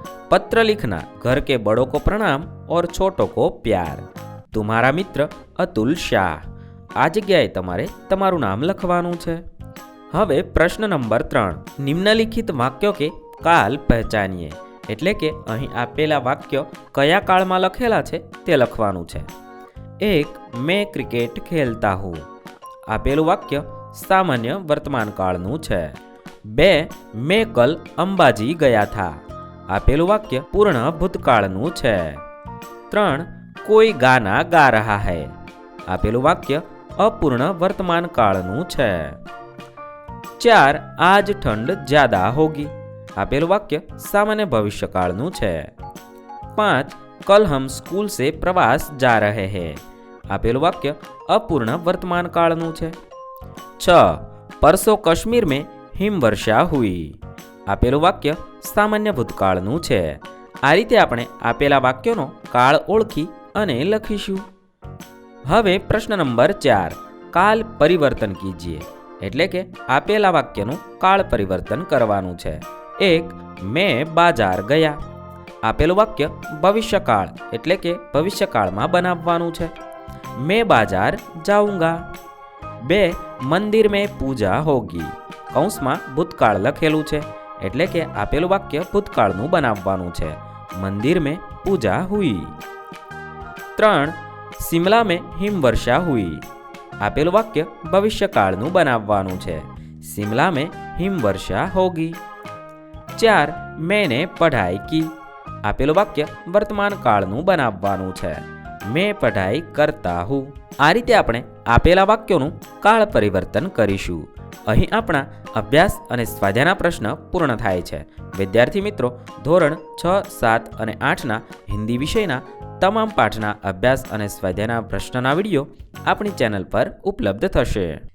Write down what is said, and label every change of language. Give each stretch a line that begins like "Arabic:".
Hindi: पत्र लिखना, घर के बड़ों को प्रणाम और छोटों को प्यार। तुम्हारा मित्र अतुल शाह।
Gujarati: आ जग्याए तमारे तमारू नाम लखवानुं छे।
Hindi: हवे प्रश्न नंबर 3, निम्नलिखित वाक्यों के काल पहचानिए।
Gujarati: एटले के અહીં આપેલા વાક્યો કયા કાળમાં લખેલા છે તે લખવાનું છે। 1,
Hindi: मैं क्रिकेट खेलता हूँ।
Gujarati: આપેલું વાક્ય સામાન્ય વર્તમાન કાળનું છે। 2,
Hindi: मैं कल अंबाजी गया था।
Gujarati: આપેલું વાક્ય પૂર્ણ ભૂતકાળનું છે। 3,
Hindi: कोई गाना गा रहा है।
Gujarati: આપેલું વાક્ય અપૂર્ણ વર્તમાન કાળનું છે। 4,
Hindi: आज ठंड ज्यादा होगी।
Gujarati: આપેલું વાક્ય સામાન્ય ભવિષ્યકાળનું છે। 5,
Hindi: कल हम स्कूल से प्रवास जा रहे हैं।
Gujarati: આપેલું વાક્ય અપૂર્ણ વર્તમાન કાળનું છે। 6.
Hindi: પરસો કાશ્મીર में हिमवर्षा हुई।
Gujarati: આપેલું વાક્ય સામાન્ય ભૂતકાળનું છે। આ રીતે આપણે આપેલા વાક્યોનો કાળ ઓળખી અને લખીશું। હવે પ્રશ્ન નંબર 4,
Hindi: કાલ પરિવર્તન કીજીએ,
Gujarati: એટલે કે આપેલા વાક્યનું કાળ પરિવર્તન કરવાનું છે। 1.
Hindi: મેં બાજાર ગયા।
Gujarati: આપેલું વાક્ય ભવિષ્યકાળ એટલે કે ભવિષ્યકાળમાં બનાવવાનું છે।
Hindi: मैं बाजार जाऊंगा। 2. मंदिर में पूजा होगी।
Gujarati: કૌંસમાં ભૂતકાળ લખેલું છે એટલે કે આપેલું વાક્ય ભૂતકાળનું બનાવવાનું છે।
Hindi: મંદિર में पूजा हुई। 3. शिमला में हिमवर्षा हुई।
Gujarati: આપેલું વાક્ય ભવિષ્યકાળનું બનાવવાનું છે।
Hindi: शिमला में हिमवर्षा होगी। 4. मैंने पढ़ाई की।
Gujarati: આપેલું વાક્ય વર્તમાન કાળનું બનાવવાનું છે।
Hindi: मैं पढ़ाई करता हूँ।
Gujarati: આ રીતે આપણે આપેલા વાક્યોનું કાળ પરિવર્તન કરીશું। અહીં આપણા અભ્યાસ અને સ્વાધ્યાયના પ્રશ્ન પૂર્ણ થાય છે। વિદ્યાર્થી મિત્રો, ધોરણ 6, 7 અને 8ના હિન્દી વિષયના તમામ પાઠના અભ્યાસ અને સ્વાધ્યાયના પ્રશ્નના વિડીયો આપણી ચેનલ પર ઉપલબ્ધ થશે।